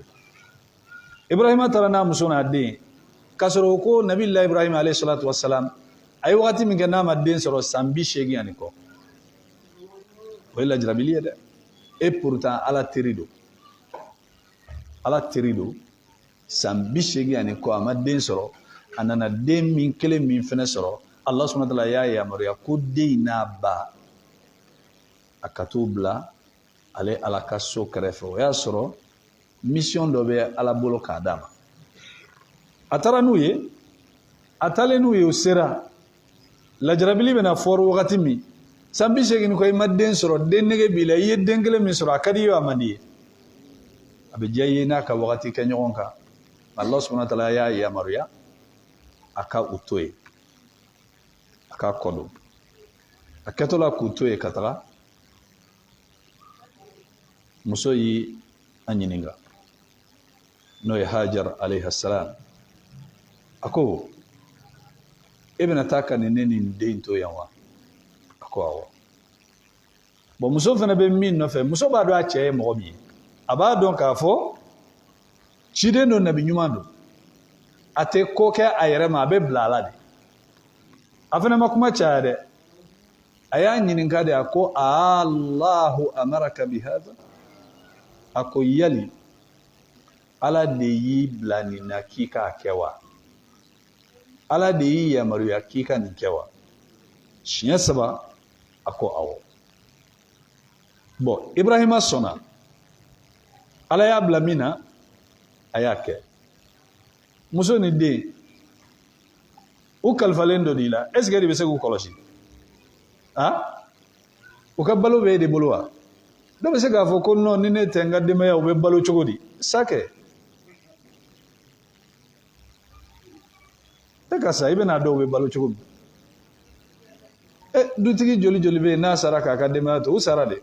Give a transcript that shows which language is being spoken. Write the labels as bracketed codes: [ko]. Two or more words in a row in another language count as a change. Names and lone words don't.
[bm] Ibrahima taara n'a muso n'a den k'a sɔrɔ ko nabila Ibrahima [ar] عليه الصلاة والسلام [bm] a ye wagati min kɛ n'a ma den sɔrɔ san 80 ani kɔ. o ye lajarabili ye dɛ. [fr] et pourtant [bm] ala teri don. ala teri don san 80 ani kɔ a ma den sɔrɔ a nana den min kelen min fɛnɛ sɔrɔ Allah [ar] سبحانه وتعالى [bm] y'a yamaruya ko den n'a ba a ka t'u bila ale ala ka so kɛrɛfɛ. o y'a sɔrɔ mission dɔ bɛ ala bolo k'a d'a ma. a taara n'u ye a taalen n'u ye o sera lajarabili bɛna fɔri wagati min san 80 ko i ma den sɔrɔ den nege b'i la i ye den kelen min sɔrɔ a ka di ye a man di ye a bɛ diya i ye n'a ka wagati kɛ ɲɔgɔn kan. Allah [ar] سبحانه وتعالى [bm] y'a yamaruya a ka u to yen a ka kɔ don. a kɛtɔ la k'u to yen ka taga muso y'i a ɲininka n'o ye Hajar [ar] عليه السلام. [bm] a ko e bɛna taa ka nin ne nin den to yan wa? a ko awɔ. bon muso fana bɛ min nɔfɛ muso b'a dɔn a cɛ ye mɔgɔ min ye a b'a dɔn k'a fɔ ciden don nabi ɲuman don a tɛ ko kɛ a yɛrɛ ma a bɛ bila ala de. a fana ma kuma caya dɛ a y'a ɲininka de a ko [ar] آلله أمرك بهذا [bm] a ko yali ala de y'i bila nin na k'i k'a kɛ wa? ala de y'i yamaruya k'i ka nin kɛ wa? siɲɛ 3 a ko awɔ. bon Ibrahima sɔnna ala y'a bila min na a y'a kɛ. muso ni den u kalifalen dɔ d'i la [fr] est ce que [bm] de bɛ se k'u kɔlɔsi? u ka balo bɛ e de bolo wa? dɔ bɛ se k'a fɔ ko non ni ne tɛ n ka denbaya u bɛ balo cogo di? sa kɛ. e ka sa i bɛna dɔn u bɛ balo cogo min? dutigi joli joli bɛ yen n'a sara k'a ka denbaya to u sara de.